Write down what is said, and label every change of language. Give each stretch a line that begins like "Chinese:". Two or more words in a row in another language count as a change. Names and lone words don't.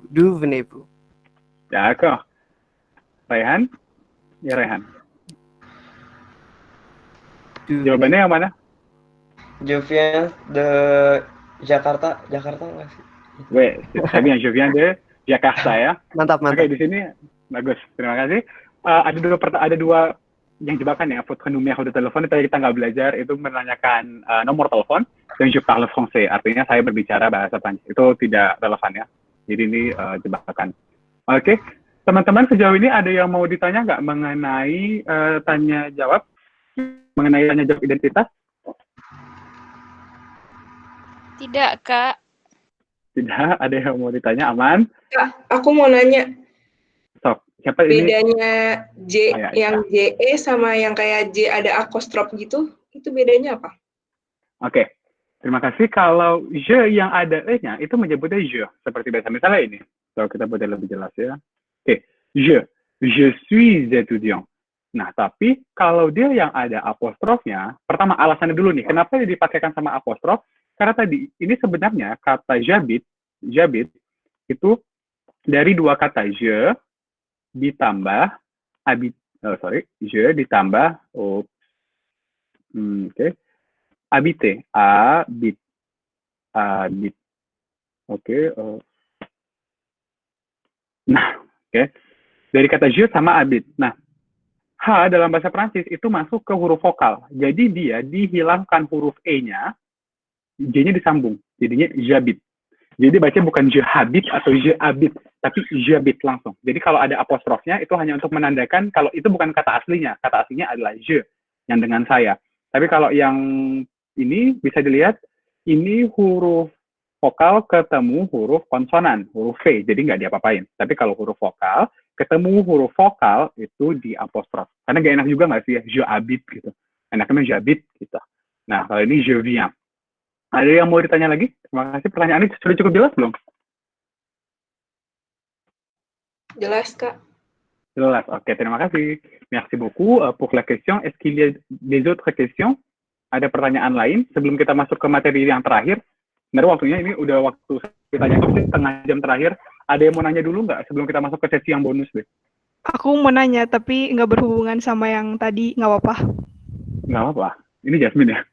French: D'où venez-vous? D'accord.
Indonesian: Raihan? Ya Raihan. Jawabannya yang mana?
French: Je viens de Jakarta.
Indonesian: Jakarta nggak sih? Weh,
French: très bien. Je viens de Jakarta ya.
Indonesian: Mantap. Oke, di sini bagus. Terima kasih. Ada dua yang jebakan ya,
French: votre numéro de téléphone,
Indonesian: tadi kita nggak belajar, itu menanyakan nomor telepon, dan
French: je parle français,
Indonesian: artinya saya berbicara bahasa Prancis. Itu tidak relevan ya. Jadi ini jebakan. Oke, teman-teman sejauh ini ada yang mau ditanya nggak mengenai tanya jawab, mengenai tanya jawab identitas? Tidak, Kak. Tidak, ada yang mau ditanya, aman? Kak, aku mau nanya. Sok, siapa ini? Bedanya J yang JE sama yang kayak J ada apostrof gitu, itu bedanya apa? Oke, terima kasih. Kalau je yang ada E-nya, itu menyebutnya je. Seperti biasa, misalnya ini. Kalau kita buat lebih jelas ya. Oke,
French: je suis étudiant.
Indonesian: Nah, tapi kalau dia yang ada apostrofnya, pertama alasannya dulu nih, kenapa dia dipakaikan sama apostrof? Karena tadi, ini sebenarnya kata j'habite, itu dari dua kata je ditambah je ditambah habite, nah, dari kata je sama habite. Nah, H dalam bahasa Prancis itu masuk ke huruf vokal. Jadi dia dihilangkan huruf E-nya, J-nya disambung. Jadinya j'habite. Jadi baca bukan
French: je habite
Indonesian: atau
French: je habite,
Indonesian: tapi j'habite langsung. Jadi kalau ada apostrofnya, itu hanya untuk menandakan kalau itu bukan kata aslinya. Kata aslinya adalah je, yang dengan saya. Tapi kalau yang ini bisa dilihat, ini huruf vokal ketemu huruf konsonan, huruf V, jadi nggak diapa-apain. Tapi kalau huruf vokal, ketemu huruf vokal, itu di apostrof. Karena nggak enak juga nggak sih ya,
French: je habite gitu.
Indonesian: Enaknya j'habite gitu. Nah, kalau ini
French: je viens.
Indonesian: Ada yang mau ditanya lagi? Terima kasih. Pertanyaannya sudah cukup jelas belum? Jelas, Kak. Jelas. Oke, terima kasih.
French: Merci beaucoup pour la question. Est-ce qu'il y a des autres questions?
Indonesian: Ada pertanyaan lain sebelum kita masuk ke materi yang terakhir? Sebenarnya waktunya ini udah waktu kita nyampe setengah jam terakhir. Ada yang mau nanya dulu nggak sebelum kita masuk ke sesi yang bonus deh? Aku mau nanya, tapi nggak berhubungan sama yang tadi, nggak apa-apa. Nggak apa-apa. Ini Jasmine ya?